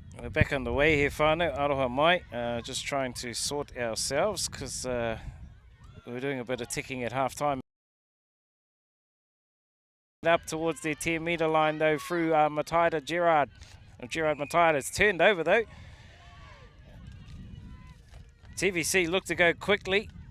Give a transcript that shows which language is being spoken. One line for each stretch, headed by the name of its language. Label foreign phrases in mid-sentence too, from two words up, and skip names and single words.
English: back underway here,
Māori: whānau, aroha mai.
English: Just trying to sort ourselves because we were doing a bit of ticking at half time. Up towards their 10 metre line though through Mataida Gerard. Gerard Mataida is turned over though. TVC look to go quickly.